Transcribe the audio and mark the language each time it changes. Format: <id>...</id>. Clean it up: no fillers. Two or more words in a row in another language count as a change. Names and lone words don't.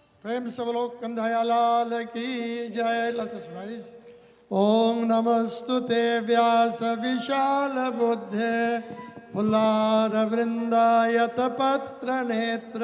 <hi>प्रेम से बोलो कंधाया लाल की जय।</hi> <en>let's rise.</en> <sa>ओम नमस्तुते व्यास विशाल बुद्धे फुल्लार वृंदायत पत्र नेत्र</sa>